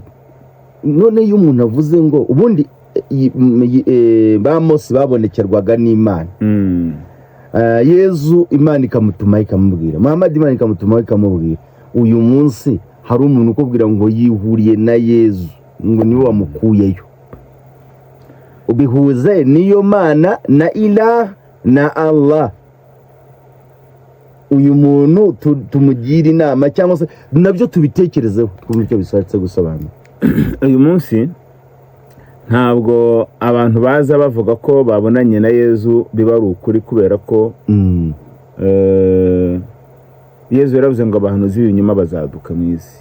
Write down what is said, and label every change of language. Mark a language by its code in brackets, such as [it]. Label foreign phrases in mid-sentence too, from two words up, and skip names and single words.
[rw] None iyo umuntu avuze ngo ubundi ba Mose babonekerwaga n'Imana, Yesu Imana ikamutuma ikamubwira, Muhammad Imana ikamutuma ikamubwira, uyu munsi hari umuntu ukubwira ngo yihuriye na Yesu, ngo niwe wamukuyeyo. Ubihuze niyo Mana na ilaha na Allah. Uyu muntu tumugira inama cyangwa se nabyo tubitekerezeho twumve icyo bishatse gusobanura. Uyu munsi ntabwo abantu baza bavuga ko babonanye na Yesu biba ari ukuri, kubera ko Yesu yaravuze ngo abahanuzi b'ibinyoma bazaduka mu isi.